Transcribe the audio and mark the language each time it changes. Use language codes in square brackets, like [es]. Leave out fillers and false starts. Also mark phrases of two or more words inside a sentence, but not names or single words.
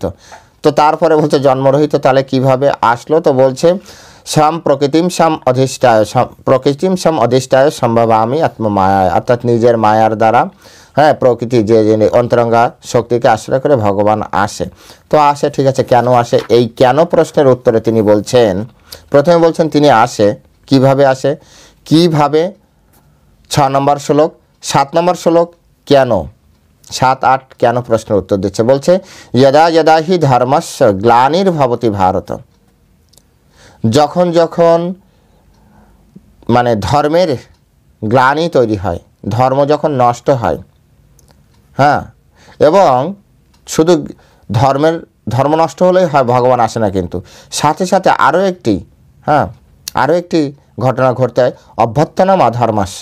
[bn] তো তারপরে বলছে জন্মরহিত তাহলে কিভাবে আসলো, তো বলছে [sa] সম প্রকৃতিম সম অধিষ্ঠায়, প্রকৃতিম সম অধিষ্ঠায় সম্ভবামি আত্মমায়া, [bn] অর্থাৎ নিজের মায়ার দ্বারা, হ্যাঁ, প্রকৃতি যে অন্তরঙ্গা শক্তিকে আশ্রয় করে ভগবান আসে। তো আসে, ঠিক আছে, কেন আসে? এই কেন প্রশ্নের উত্তরে তিনি বলছেন, প্রথমে বলছেন তিনি আসে, কিভাবে আসে, কিভাবে 6 নম্বর শ্লোক, 7 নম্বর শ্লোক কেন, 7, 8 কেন প্রশ্নের উত্তর দিচ্ছে। [sa] বলছে यदा यदा हि धर्मस्य ग्लानिर्भवति भारत, [bn] যখন যখন মানে ধর্মের গ্লানি তৈরি হয়, ধর্ম যখন নষ্ট হয়, হ্যাঁ, এবং শুধু ধর্ম নষ্ট হলেই হয়, ভগবান আসে না, কিন্তু সাথে সাথে আরও একটি ঘটনা ঘটতে হয়, [sa] অভ্যর্থনাম অধর্মাস্য।